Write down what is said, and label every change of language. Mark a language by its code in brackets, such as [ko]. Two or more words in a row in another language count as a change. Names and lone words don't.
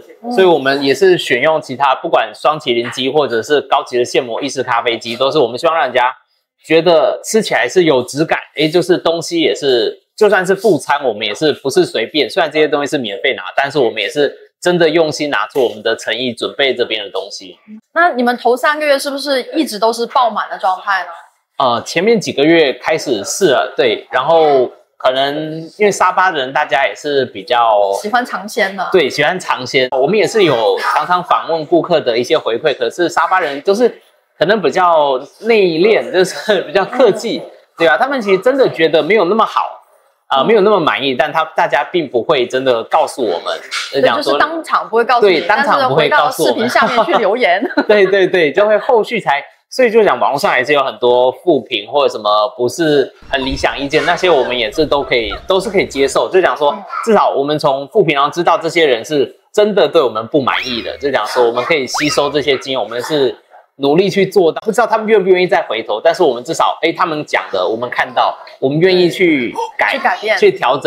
[zh] 所以我們也是選用其他不管雙麒麟機或者是高級的现磨意式咖啡機，都是我們希望讓人家覺得吃起来是有質感，就是東西也是就算是附餐，我們也是不是隨便。雖然這些東西是免費拿，但是我們也是真的用心拿出我們的誠意準備這邊的東西。那你們頭3個月是不是一直都是爆滿的狀態呢？前面幾個月開始是了，對，然後可能因為沙巴的人大家也是比較喜歡嘗鮮的，對，喜歡嘗鮮。我們也是有常常訪問顧客的一些回饋，可是沙巴人就是可能比較內斂，就是比較客氣，对吧？他們其實真的覺得沒有那麼好。沒有那麼滿意，但大家並不會真的告訴我們，就是當場不會告訴你，對，當場不會告訴我們，但是回到視頻下面去留言，对，就會後續才，所以就講網絡上還是有很多負評或者什麼不是很理想意見，那些我們也是都是可以接受，就講說至少我們從負評然後知道這些人是真的對我們不滿意的，就講說我們可以吸收這些經驗，我們是努力去做到，不知道他們願不願意再回頭，但是我們至少他們講的我們看到，我们愿意去改变、去調整。